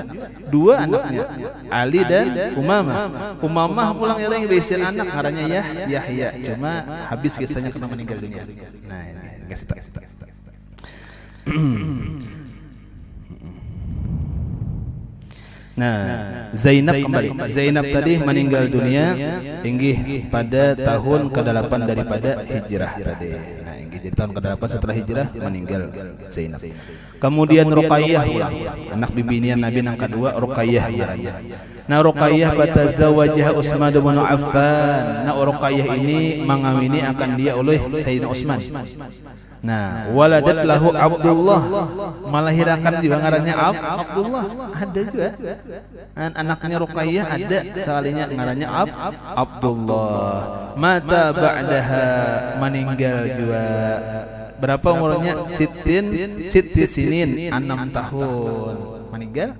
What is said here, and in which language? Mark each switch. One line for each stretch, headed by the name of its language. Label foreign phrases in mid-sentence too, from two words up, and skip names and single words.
Indonesian: Dua anaknya, Ali dan Umamah.
Banjar: Umamah pulang ya lagi besian anak ngarannya Yahya.
Indonesian: Cuma habis kisahnya karena meninggal dunia. Nah, ini kasih tahu. Nah, Zainab kembali. Zainab tadi meninggal dunia inggih pada tahun ke-8 daripada hijrah tadi. Nah, inggih jadi tahun ke-8 setelah hijrah meninggal Zainab. Kemudian Ruqayyah anak bimbingan Nabi yang kedua Ruqayyah. Nah, Ruqayyah batazawwajah Utsman bin Affan. Nah, Ruqayyah ini mengawini akan dia oleh Sayyidina Utsman. Nah,
Arabic: ولدت له عبد الله,
Banjar: melahirkan juga ngarannya Abdullah. Ada juga anaknya Ruqayyah ada sekalinya ngarannya Abdullah.
Arabic: مات بعدها,
Indonesian: meninggal juga. Berapa umurnya?
Arabic: ست سنين,
Indonesian: 6 tahun meninggal.